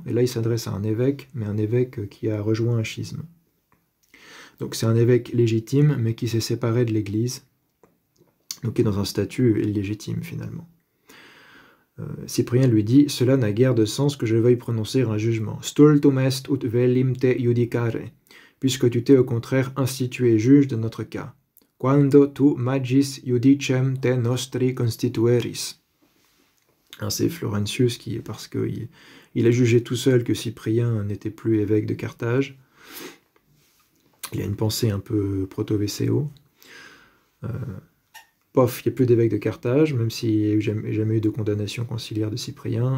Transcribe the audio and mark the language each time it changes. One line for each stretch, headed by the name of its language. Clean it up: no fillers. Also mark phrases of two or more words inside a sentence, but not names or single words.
French: Et là, il s'adresse à un évêque, mais un évêque qui a rejoint un schisme. Donc c'est un évêque légitime, mais qui s'est séparé de l'Église, donc qui est dans un statut illégitime finalement. Cyprien lui dit « Cela n'a guère de sens que je veuille prononcer un jugement.
Latin: Stultum est ut velim te judicare,
French: puisque tu t'es au contraire institué juge de notre cas.
Latin: Quando tu magis judicem te nostri constitueris.
French: » C'est Florentius qui, parce qu'il a jugé tout seul que Cyprien n'était plus évêque de Carthage. Il a une pensée un peu proto-Vécéo. Il n'y a plus d'évêque de Carthage, même s'il n'y a jamais eu de condamnation conciliaire de Cyprien.